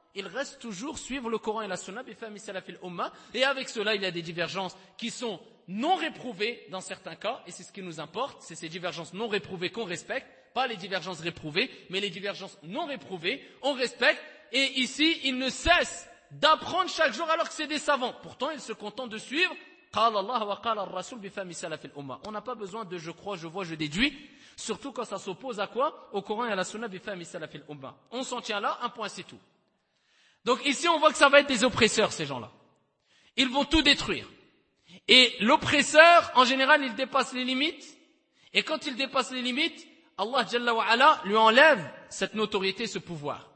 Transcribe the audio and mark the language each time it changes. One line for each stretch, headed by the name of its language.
French: Ils restent toujours suivre le Coran et la Sunna,
Arabic: bifahmi salafil umma.
French: Et avec cela, il y a des divergences qui sont non réprouvées dans certains cas. Et c'est ce qui nous importe. C'est ces divergences non réprouvées qu'on respecte. Pas les divergences réprouvées, mais les divergences non réprouvées, on respecte. Et ici, ils ne cessent d'apprendre chaque jour alors que c'est des savants. Pourtant, ils se contentent de suivre.
Arabic: قال الله وقال الرسول بفهم سلف الأمة.
French: On n'a pas besoin de je crois, je vois, je déduis, surtout quand ça s'oppose à quoi? Au Coran et à la Sunna
Arabic: بفهم سلف الأمة.
French: On s'en tient là, un point c'est tout. Donc ici on voit que ça va être des oppresseurs ces gens-là. Ils vont tout détruire. Et l'oppresseur en général, il dépasse les limites, et quand il dépasse les limites, Allah Jalla wa Ala lui enlève cette notoriété, ce pouvoir.